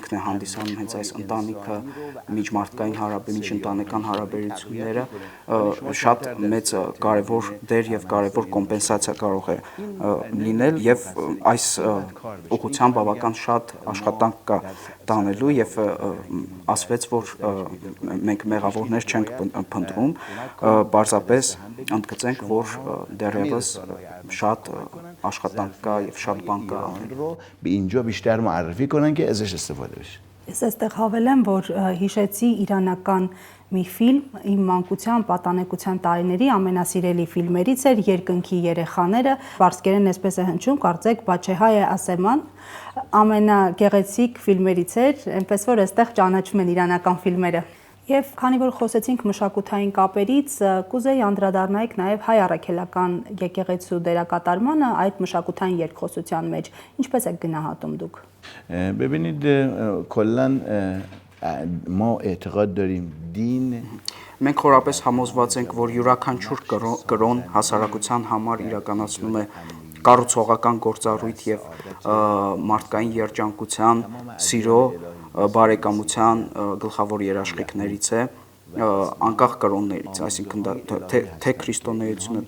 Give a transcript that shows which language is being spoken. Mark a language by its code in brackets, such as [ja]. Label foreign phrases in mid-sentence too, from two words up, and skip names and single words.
[hy] է հանդիսանում հենց այս ընտանիքը, միջմարտկային միջընտանեկան հարաբերությունները, շատ մեծ կարևոր դեր եւ կարևոր կոմպենսացիա կարող է լինել եւ այս ուղղությամբ բավական շատ աշխատանք կա տանելու եւ ասվեց, որ մենք մեղավորներ չենք փնտրում, պարզապես ընդգծենք, որ դեռևս շատ աշխատանք կա եւ շատ բան կա [fa] رو به اینجا بیشتر معرفی کنن که ازش استفاده بشه. [hy] Ես այստեղ հավելեմ, որ հիշեցի իրանական մի ֆիլմ իմ մանկության պատանեկության տարիների ամենասիրելի ֆիլմերից էր Երկնքի երեխաները, բարձկերեն այսպես է հնչում, կարծեք Բաչեհայե Ասեման, ամենագեղեցիկ ֆիլմերից էր, այնպես որ այստեղ ճանաչում են իրանական ֆիլմերը։ Եվ քանի որ խոսեցինք մշակութային կապերից, կուզեի անդրադառնայիք նաև հայ առաքելական եկեղեցու դերակատարմանը այդ մշակութային երկխոսության մեջ։ Ինչպես եք գնահատում դուք։ [fa] ببینید کلا ما اعتقاد داریم دین [hy] Մենք խորապես համոզված ենք, որ յուրաքանչյուր կրոն հասարակության համար իրականացնում է կառուցողական գործառույթ եւ մարդկային երջանկության, սիրո, բարեկամության գլխավոր երաշխիքներից է, անկախ կրոններից, այսինքն թե քրիստոնեությունը,